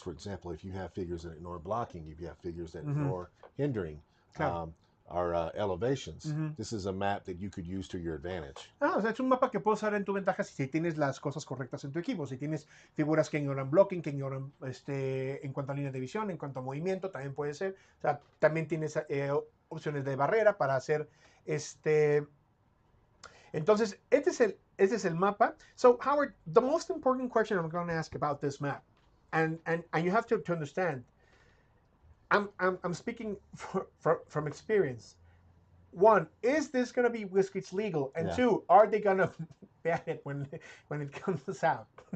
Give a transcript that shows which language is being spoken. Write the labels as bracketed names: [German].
[English] For example, if you have figures that ignore blocking, if you have figures that ignore hindering, our elevations. This is a map that you could use to your advantage. [Spanish] O sea, es un mapa que puedes usar en tu ventaja si tienes las cosas correctas en tu equipo. Si tienes figuras que ignoran blocking, que ignoran en cuanto a línea de visión, en cuanto a movimiento, también puede ser. O sea, también tienes opciones de barrera para hacer Entonces, este es el mapa. [English] So, Howard, the most important question I'm going to ask about this map, and you have to understand, I'm speaking from experience. One, is this going to be WizKids legal? And two, are they going to ban it when it comes out?